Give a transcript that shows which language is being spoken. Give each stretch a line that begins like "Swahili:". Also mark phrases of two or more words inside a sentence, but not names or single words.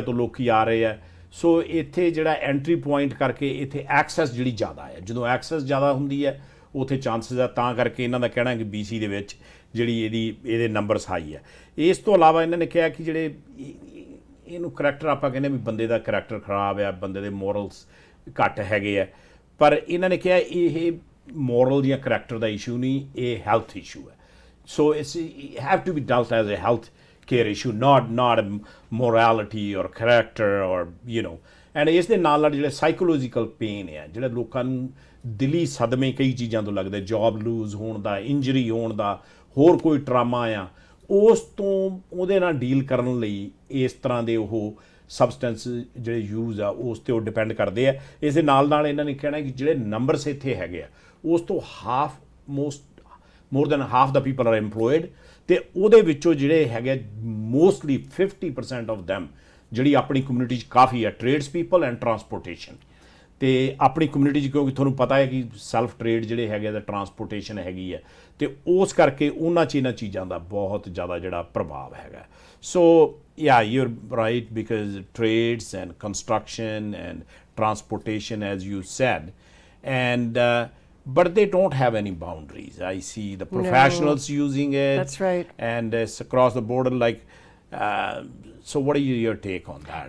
Punjabi: ਤੋਂ ਲੋਕੀ ਆ ਰਹੇ ਆ ਸੋ ਇੱਥੇ ਜਿਹੜਾ
English: entry point
Punjabi: ਕਰਕੇ ਇੱਥੇ ਐਕਸੈਸ ਜਿਹੜੀ ਜ਼ਿਆਦਾ ਹੈ ਜਦੋਂ ਐਕਸੈਸ ਜ਼ਿਆਦਾ ਹੁੰਦੀ ਹੈ ਉੱਥੇ ਚਾਂਸਸ ਆ ਤਾਂ ਕਰਕੇ ਇਹਨਾਂ ਦਾ ਕਹਿਣਾ ਕਿ BC ਦੇ ਵਿੱਚ ਜਿਹੜੀ ਇਹਦੇ ਨੰਬਰਸ ਹਾਈ ਹੈ ਇਸ ਤੋਂ ਇਲਾਵਾ ਇਹਨਾਂ ਨੇ ਕਿਹਾ ਕਿ ਜਿਹੜੇ ਇਹਨੂੰ ਕਰੈਕਟਰ ਆਪਾਂ ਕਹਿੰਦੇ ਵੀ ਬੰਦੇ ਦਾ ਕਰੈਕਟਰ ਖਰਾਬ ਆ ਬੰਦੇ ਦੇ ਮੋਰਲਸ ਘੱਟ ਹੈਗੇ ਆ ਪਰ ਇਹਨਾਂ ਨੇ ਕਿਹਾ ਇਹ ਮੋਰਲ ਜਾਂ ਕਰੈਕਟਰ ਦਾ ਇਸ਼ੂ ਨਹੀਂ ਇਹ ਹੈਲਥ ਇਸ਼ੂ ਹੈ ਸੋ
English: it's have to be dealt as a health care issue, not morality or character or and
Punjabi: ਇਸ ਦੇ ਨਾਲ ਜਿਹੜੇ
English: psychological pain
Punjabi: ਹੈ ਜਿਹੜੇ ਲੋਕਾਂ ਨੂੰ ਦਿਲੀ ਸਦਮੇ ਕਈ ਚੀਜ਼ਾਂ ਤੋਂ ਲੱਗਦੇ
English: job lose
Punjabi: ਹੋਣ ਦਾ ਇੰਜਰੀ ਹੋਣ ਦਾ ਹੋਰ ਕੋਈ ਟਰਾਮਾ ਆ ਉਸ ਤੋਂ ਉਹਦੇ ਨਾਲ ਡੀਲ ਕਰਨ ਲਈ ਇਸ ਤਰ੍ਹਾਂ ਦੇ ਉਹ ਸਬਸਟੈਂਸ ਜਿਹੜੇ ਯੂਜ਼ ਆ ਉਸ 'ਤੇ ਉਹ ਡਿਪੈਂਡ ਕਰਦੇ ਆ ਇਸ ਦੇ ਨਾਲ ਇਹਨਾਂ ਨੇ ਕਹਿਣਾ ਕਿ ਜਿਹੜੇ ਨੰਬਰਸ ਇੱਥੇ ਹੈਗੇ ਆ ਉਸ ਤੋਂ
English: more than half the people are employed
Punjabi: ਤੇ ਉਹਦੇ ਵਿੱਚੋਂ ਜਿਹੜੇ ਹੈਗੇ
English: mostly 50% of them
Punjabi: ਜਿਹੜੀ ਆਪਣੀ ਕਮਿਊਨਿਟੀ 'ਚ ਕਾਫੀ ਹੈ
English: trades people and transportation
Punjabi: ਤੇ ਆਪਣੀ ਕਮਿਊਨਿਟੀ 'ਚ ਕਿਉਂਕਿ ਤੁਹਾਨੂੰ ਪਤਾ ਹੈ ਕਿ
English: self trade
Punjabi: ਜਿਹੜੇ ਹੈਗੇ ਦਾ ਟਰਾਂਸਪੋਰਟੇਸ਼ਨ ਹੈਗੀ ਹੈ ਤੇ ਉਸ ਕਰਕੇ ਉਹਨਾਂ 'ਚ ਇਹਨਾਂ ਚੀਜ਼ਾਂ ਦਾ ਬਹੁਤ ਜ਼ਿਆਦਾ ਜਿਹੜਾ ਪ੍ਰਭਾਵ ਹੈਗਾ ਸੋ
English: yeah you're right because trades and construction and transportation as you said and but they don't have any boundaries. I see the professionals using it. That's right. And it's across the border like so what are your take on that?